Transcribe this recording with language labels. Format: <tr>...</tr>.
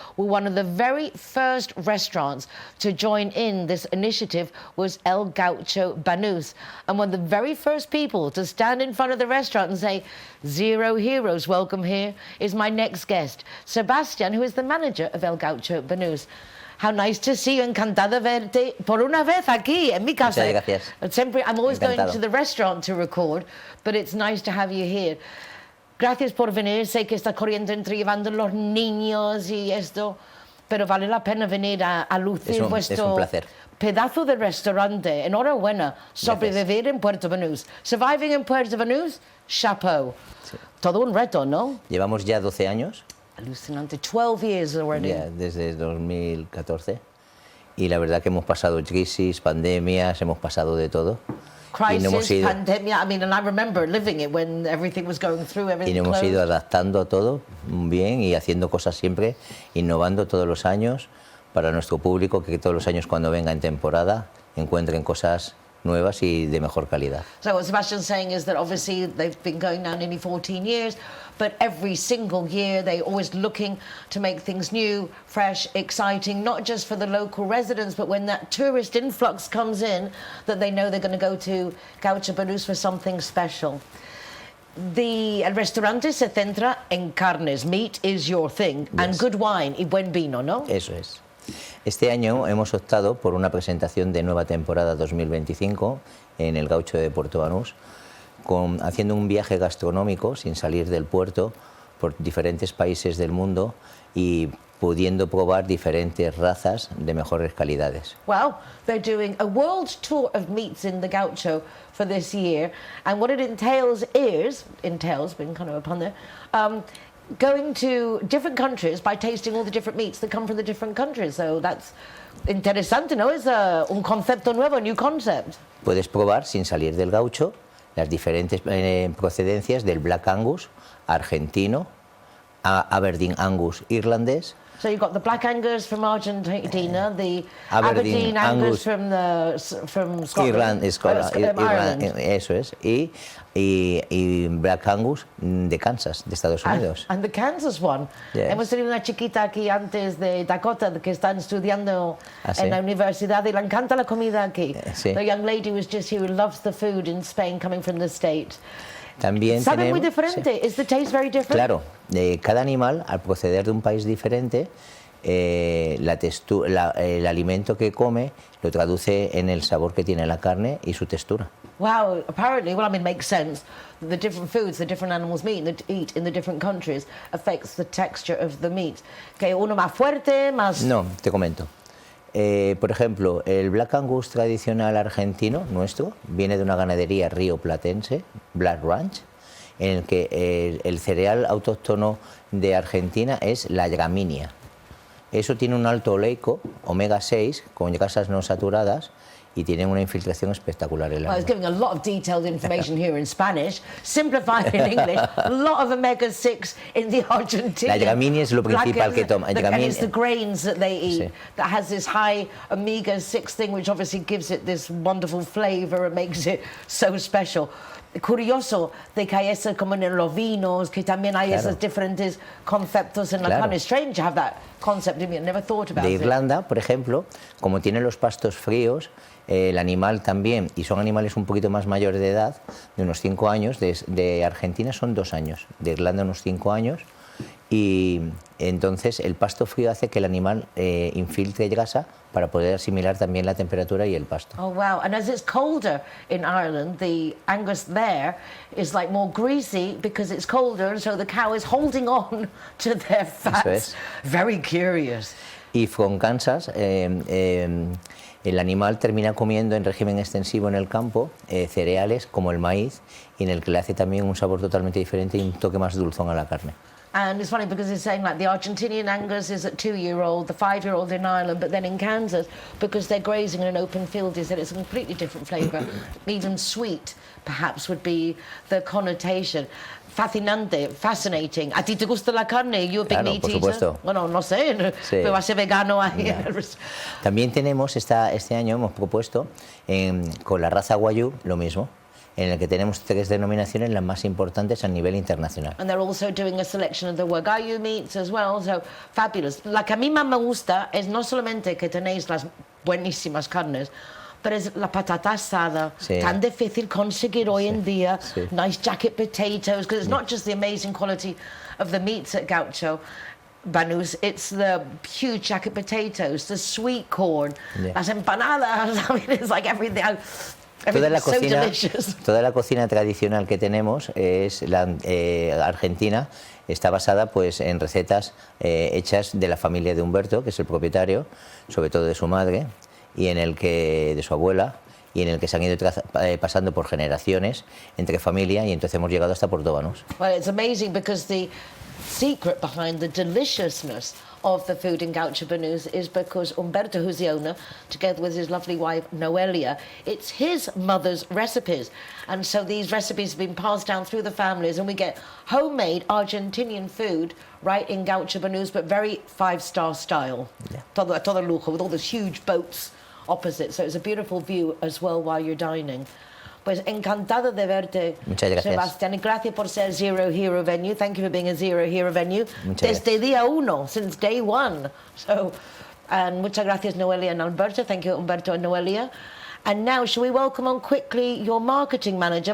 <en>Well, one of the very first restaurants to join in this initiative was El Gaucho Banus. And one of the very first people to stand in front of the restaurant and say, Zero Heroes, welcome here, is my next guest, Sebastián, who is the manager of El Gaucho Banus. How nice to see you.</en> <es>Encantada verte por una vez aquí en mi casa. Muchas gracias.</es> <en>I'm always</en> <es>Encantado.</es> <en>going to the restaurant to record, but it's nice to have you here.</en> <es>Gracias por venir. Sé que está corriendo entre llevando los niños y esto, pero vale la pena venir a lucir es un vuestro placer. pedazo de restaurante. Enhorabuena. Sobrevivir en Puerto Banús.</es> <en>Surviving in Puerto Banús, chapeau.</en> <es>Sí. Todo un reto, ¿no? Llevamos ya 12 años.</es> <en>Alucinante. 12 years already.</en> <es>Ya, desde 2014. Y la verdad que hemos pasado crisis, pandemias, hemos pasado de todo. Crisis, y no hemos ido, pandemia.</es> <en>I mean, and I remember living it when everything was going through, everything</en> <es>y nos hemos</es> <en>closed.</en> <es>ido adaptando a todo bien y haciendo cosas siempre, innovando todos los años para nuestro público, que todos los años cuando venga en temporada encuentren cosas nuevas y de mejor calidad.</es> <en>So what Sebastian's saying is that obviously they've been going now nearly 14 years, but every single year they're always looking to make things new, fresh, exciting, not just for the local residents, but when that tourist influx comes in, that they know they're going to go to Gaucho de Banus for something special.</en> <es>El restaurante se centra en carnes.</es> <en>Meat is your thing. Yes. And good wine</en> <es>y buen vino, ¿no? Eso es. Este año hemos optado por una presentación de nueva temporada 2025 en el Gaucho de Puerto Banús, haciendo un viaje gastronómico sin salir del puerto por diferentes países del mundo y pudiendo probar diferentes razas de mejores calidades.</es> <en>Well, they're doing a world tour of meats in the Gaucho for this year, and what it entails, been kind of upon there, going to different countries by tasting all the different meats that come from the different countries. So that's</en> <es>interesante, ¿no? Es un concepto nuevo,</es> <en>new concept.</en> <es>Puedes probar sin salir del Gaucho las diferentes procedencias del Black Angus argentino, Aberdeen Angus irlandés.</es> <en>So you've got the Black Angus from Argentina, the Aberdeen Angus from Scotland.</en> <es>Ireland, eso es, y Black Angus de Kansas, de Estados Unidos.</es> <en>And the Kansas one. Yes.</en> <es>Hemos tenido una chiquita aquí antes de Dakota que está estudiando en la universidad y le encanta la comida aquí. Sí.</es> <en>The young lady was just here who loves the food in Spain coming from the States.</en> <es>También ¿Sabe muy diferente? Sí.</es> <en>Is the taste very different?</en> <es>Claro, cada animal, al proceder de un país diferente, el alimento que come lo traduce en el sabor que tiene la carne y su textura.</es> <en>Wow, apparently, well, I mean, it makes sense. The different foods the different animals eat in the different countries affects the texture of the meat.</en> <es>Que uno más fuerte, más... No, te comento. Por ejemplo, el Black Angus tradicional argentino, nuestro, viene de una ganadería rioplatense, Black Ranch, en el que el cereal autóctono de Argentina es la gramínea. Eso tiene un alto oleico, omega 6, con grasas no saturadas, y tienen una infiltración espectacular en la</es> <en>I was giving a lot of detailed information here in Spanish, simplified in English. A lot of omega 6 in the Argentine. La gramínea es lo principal que toma. And it's the grains that they eat sí. that has this high omega 6 thing, which obviously gives it this wonderful flavor and makes it so special.</en> <es>Curioso de que hay eso como en los vinos, que también hay esos diferentes conceptos en la carne.</es> <en>Strange to have that concept in me. I never thought about it.</en> <es>De Irlanda, por ejemplo, como tienen los pastos fríos, el animal también, y son animales un poquito más mayores de edad, de unos 5 años, de Argentina son 2 años, de Irlanda unos 5 años, y entonces el pasto frío hace que el animal infiltre grasa para poder asimilar también la temperatura y el pasto.</es> <en>Oh wow, and as it's colder in Ireland, the Angus there is like more greasy because it's colder, and so the cow is holding on to their fats.</en> <es>Eso es.</es> <en>Very curious.</en> <es>Y</es> <en>from Kansas,</en> <es>el animal termina comiendo en régimen extensivo en el campo cereales como el maíz, y en el que le hace también un sabor totalmente diferente y un toque más dulzón a la carne.</es> <en>And it's funny because it's saying like the Argentinian Angus is at 2-year-old, the 5-year-old in Ireland, but then in Kansas, because they're grazing in an open field, is that it's a completely different flavour. Even sweet, perhaps, would be the connotation.</en> <es>Fascinante,</es> <en>fascinating.</en> <es>¿A ti te gusta la carne?</es> <en>You a big meat eater?</en> <es>Por supuesto. Bueno, no sé, sí. Pero va a ser vegano ahí.</es> <en>Yeah.</en> <es>También tenemos, este año hemos propuesto con la raza Wagyu lo mismo, en el que tenemos 3 denominaciones, las más importantes a nivel internacional.</es> <en>And they're also doing a selection of the Wagyu meats as well, so fabulous.</en> <es>La que a mí más me gusta es no solamente que tenéis las buenísimas carnes, pero es la patata asada, sí. Tan difícil conseguir hoy en día, sí.</es> <en>Nice jacket potatoes, because it's not just the amazing quality of the meats at Gaucho Banus, it's the huge jacket potatoes, the sweet corn,</en> <es>las empanadas,</es> <en>I mean, it's like everything.</en> <es>Toda la cocina tradicional que tenemos es la argentina, está basada pues en recetas hechas de la familia de Humberto, que es el propietario, sobre todo de su madre, y de su abuela, y en el que se han ido pasando por generaciones entre familia, y entonces hemos llegado hasta Puerto Banús.</es> <en>Well, it's amazing because the secret behind the deliciousness of the food in Gaucho Banús is because Humberto, who's the owner, together with his lovely wife Noelia, it's his mother's recipes, and so these recipes have been passed down through the families, and we get homemade Argentinian food right in Gaucho Banús, but very 5-star style. Yeah.</en> <es>Todo lujo,</es> <en>with all those huge boats opposite. So it's a beautiful view as well while you're dining.</en> <es>Pues encantado de verte, Muchas gracias. Sebastián, y gracias por ser Zero Hero venue.</es> <en>Thank you for being a Zero Hero venue.</en> <es>Muchas Desde día uno,</es> <en>since day one. So, and</en> <es>muchas gracias,</es> <en>Noelia and Alberto. Thank you, Humberto and Noelia. And now, shall we welcome on quickly your marketing manager?</en>